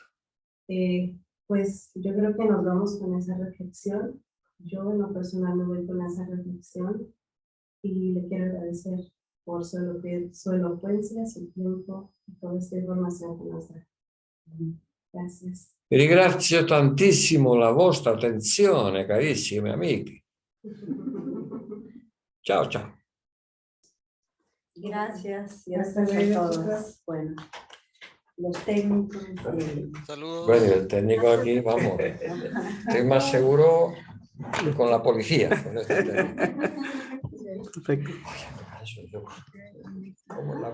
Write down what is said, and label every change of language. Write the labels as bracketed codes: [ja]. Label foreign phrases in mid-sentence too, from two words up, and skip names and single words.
[es] Pues yo creo que nos vamos con esa reflexión. Yo en lo personal me voy con esa reflexión y le quiero agradecer por su elocuencia, su tiempo y toda esta información que nos da. Gracias. [it] Ringrazio tantissimo la vostra attenzione, carissimi amici. Ciao, ciao. [es] Gracias y Hasta gracias a luego, todos. chicos. Bueno, los técnicos. Saludos. Bueno, el técnico aquí, vamos, estoy más seguro con la policía. Con este técnico. Perfecto. Oye, eso yo, ¿cómo es la